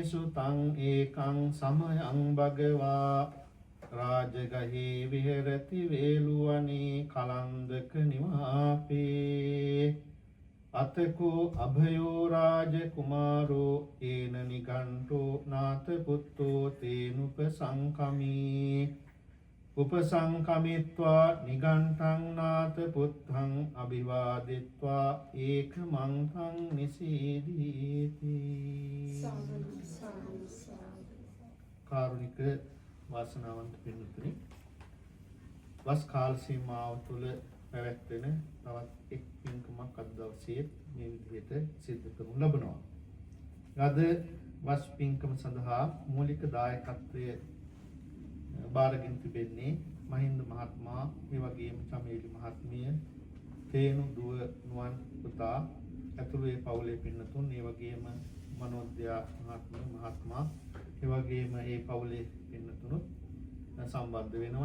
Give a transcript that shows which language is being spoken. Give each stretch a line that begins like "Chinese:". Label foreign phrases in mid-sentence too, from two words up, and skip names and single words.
Pali: සුතං ඒකං සමයං භගවා රාජගහේ විහෙරති වේලුවනේ කලන්දක නිවාපේ අතකෝ අභයෝ රාජ කුමාරෝ ඒන නිගණ්ඨෝ නාත පුත්තෝ තේනුප සංකමී උපසංකමිත්වා නිගණ්ඨං නාත පුත්තං අභිවාදිත්වා ඒකමන්තං නිසීදීති
Sinhala: කාරුණික වාසනාවන්ත පින්තුනි වස් කාල සීමාව තුළ පැවැත්වෙන තවත් එක් පින්කමක් අද දවසේ මේ විදිහට සිදු කරනු ලබනවා. අද වස් පින්කම සඳහා මූලික දායකත්වය බාරගෙන තිබෙන්නේ මහින්ද මහත්මයා, ඒ වගේම චමේලි මහත්මිය, තේනු දුව නුවන් පුතා ඇතුළු ඒ පවුලේ පින්නතුන්, ඒ වගේම මනෝද්‍යා මහත්මයා, ඒ වගේම ඒ පවුලේ පින්නතුනුත් සම්බන්ධ වෙනවා.